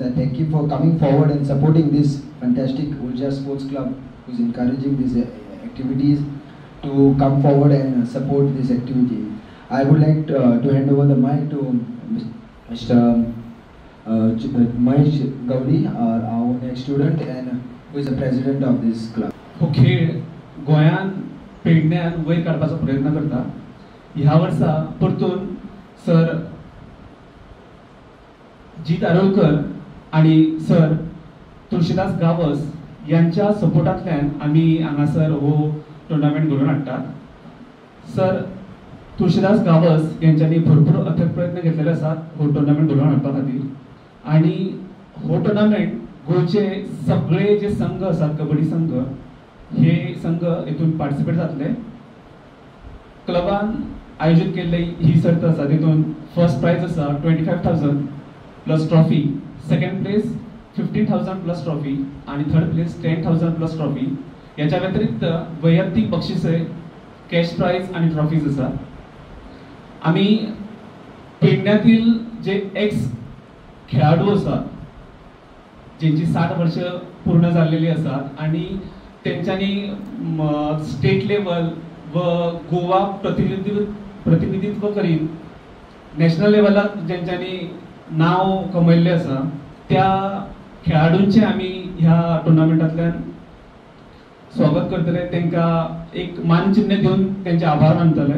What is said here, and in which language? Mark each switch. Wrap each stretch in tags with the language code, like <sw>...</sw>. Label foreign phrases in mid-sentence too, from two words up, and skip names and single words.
<en>I thank him for coming forward and supporting this fantastic Urja Sports Club, who's encouraging these activities to come forward and support this activity. I would like to hand over the mic to Mr. Mahesh Gowdi, our next student, and who is the president of this club.</en> <kok>हो खेळ गोंयान पेडण्यान वयर काडपाचो प्रयत्न करता. ह्या वर्सा परतून सर जीत आरोलकर आणि सर तुळशीदास गावस यांच्या सपोर्टांतल्यान आमी हांगासर हो टुर्नामेंट घडोवन हाडटात. सर तुळशीदास गावस यांच्यानी भरपूर अथक प्रयत्न घेतलेले आसात हो टुर्नामेंट घडोवन हाडपा खातीर. आणि हो टुर्नामेंट गोंयचे सगळे जे संघ आसात, कबड्डी संघ, हे संघ हेतून पार्टिसिपेट जातले. क्लबान आयोजित केल्ली ही सर्त आसा, तितून</kok> <en>first prize</en> <kok>आसा</kok> <en>25,000 plus trophy, second place 15,000 plus trophy</en> <kok>आणि</kok> <en>third place 10,000 plus trophy.</en> <kok>याच्या व्यतिरिक्त वैयक्तिक बक्षिसे,</kok> <en>cash prize</en> <kok>आणि ट्रॉफीज आसा.</kok> <mr>आम्ही पेडण्यातील जे एक्स खेळाडू असतात, ज्यांची 60 वर्ष पूर्ण झालेली असतात</mr> <kok>आणि त्यांच्यानी</kok> <en>state level</en> <kok>व गोवा प्रतिनिधित्व करीत नॅशनल लेवलाक ज्यांच्यानी नाव कमयल्लें आसा, त्या खेळाडूंचे आमी ह्या टुर्नामेंटांतल्यान स्वागत करतले, तांकां एक मानचिन्ह दिवन त्यांचे आभार मानतले.</kok>